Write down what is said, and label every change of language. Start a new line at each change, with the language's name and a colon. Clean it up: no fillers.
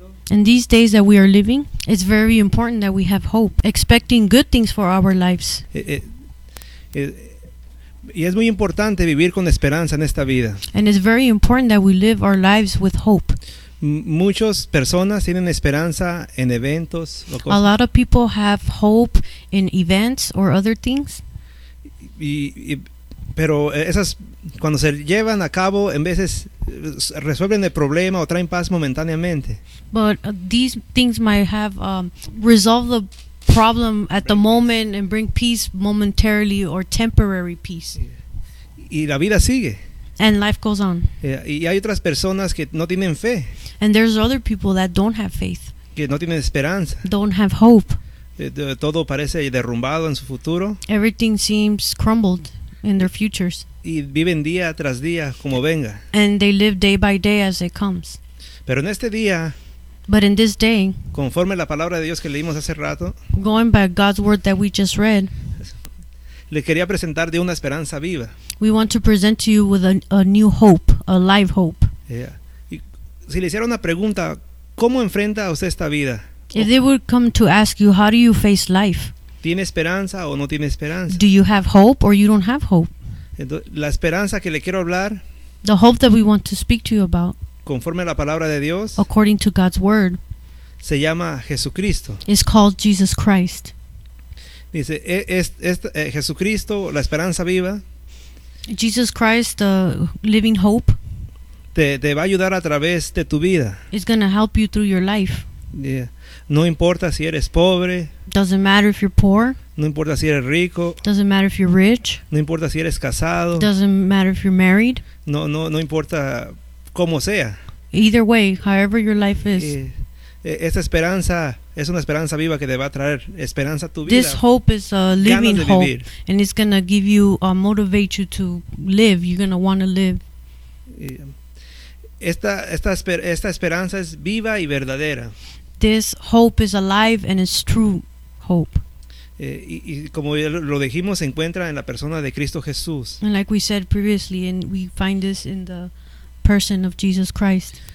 English: In these days that we are living, it's very important that we have hope, expecting good things for our lives.
Spanish: Y es muy importante vivir con esperanza en esta vida.
English: And it's very important that we live our lives with hope.
Spanish: Muchas personas tienen esperanza en eventos.
English: A lot of people have hope in events or other things.
Spanish: Pero esas, cuando se llevan a cabo, en veces resuelven el problema o traen paz momentáneamente.
English: But these things might have resolved the problem at the moment and bring peace momentarily or temporary peace.
Spanish: Y la vida sigue.
English: And life goes on.
Spanish: Y hay otras personas que no tienen fe.
English: And there's other people that don't have faith.
Spanish: Que no tienen esperanza.
English: Don't have hope.
Spanish: Todo parece derrumbado en su futuro.
English: Everything seems crumbled in their futures.
Spanish: Y viven día tras día como venga.
English: And they live day by day as it comes.
Spanish: Pero en este día,
English: but in this day,
Spanish: conforme la palabra de Dios que leímos hace rato,
English: going by God's word that we just read,
Spanish: le quería presentar de una esperanza viva.
English: We want to present to you with a new hope, a live hope. Yeah.
Spanish: Y si le hiciera una pregunta, ¿cómo enfrenta usted esta vida?
English: If they would come to ask you, how do you face life?
Spanish: ¿Tiene esperanza o no tiene esperanza?
English: Do you have hope or you don't have hope?
Spanish: La esperanza que le quiero hablar,
English: the hope that we want to speak to you about,
Spanish: conforme a la palabra de Dios,
English: according to God's word,
Spanish: se llama Jesucristo.
English: Is called Jesus Christ.
Spanish: Dice, Jesucristo, la esperanza viva,
English: Jesus Christ, the living hope,
Spanish: te va a ayudar a través de tu vida.
English: It's going to help you through your life.
Spanish: Yeah. No importa si eres pobre.
English: Doesn't matter if you're poor.
Spanish: No importa si eres rico.
English: Doesn't matter if you're rich.
Spanish: No importa si eres casado.
English: Doesn't matter if you're married.
Spanish: No importa cómo sea.
English: Either way, however your life is.
Spanish: Esta esperanza es una esperanza viva que te va a traer esperanza a tu vida.
English: This hope is a living hope, and it's gonna give you motivate you to live. You're gonna want to live.
Spanish: Esta esperanza es viva y verdadera.
English: This hope is alive and it's true hope.
Spanish: Y como lo dijimos, se encuentra en la persona de Cristo Jesús.
English: And like we said previously, and we find this in the person of Jesus Christ.